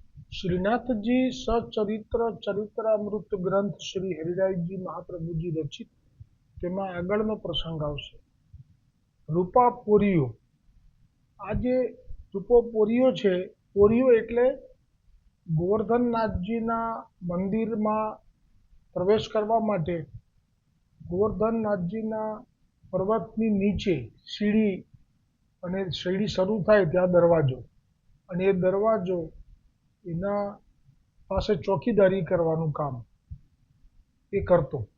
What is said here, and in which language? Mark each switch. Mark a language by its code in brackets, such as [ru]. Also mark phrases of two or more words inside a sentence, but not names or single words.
[gu] श्रीनाथ जी सचरित्र चरित्रामृत ग्रंथ श्री हरिरायजी महाप्रभुजी रचित તેમાં આગળનો પ્રસંગ આવશે. રૂપાપોરીઓ. આ જે રૂપોપોરીઓ છે, પોરીઓ એટલે ગોવર્ધનનાથજીના મંદિરમાં પ્રવેશ કરવા માટે ગોવર્ધનનાથજીના પર્વતની નીચે સીડી, અને સીડી શરૂ થાય ત્યાં દરવાજો, અને એ દરવાજો એના પાસે ચોકીદારી કરવાનું કામ એ કરતો.